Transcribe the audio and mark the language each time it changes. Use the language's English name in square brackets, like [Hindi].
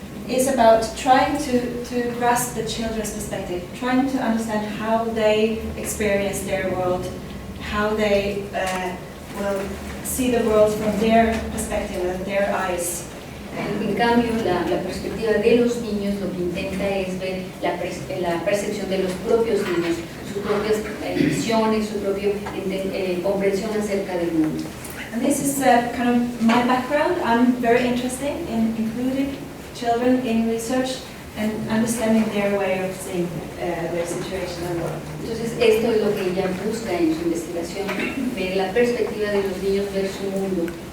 [English] Is about trying to grasp the children's perspective, trying to understand how they experience their world, how they will see the world from their perspective and their eyes. [Spanish] En cambio, la perspectiva de los niños lo que intenta es ver la percepción de los propios niños, sus propias visiones, su propia comprensión acerca del mundo. [English] And this is kind of my background. I'm very interested in including children in research and understanding their way of seeing their situation and world. [Spanish] Entonces, esto es lo que ella busca en su investigación, ver la perspectiva de los niños, ver su mundo.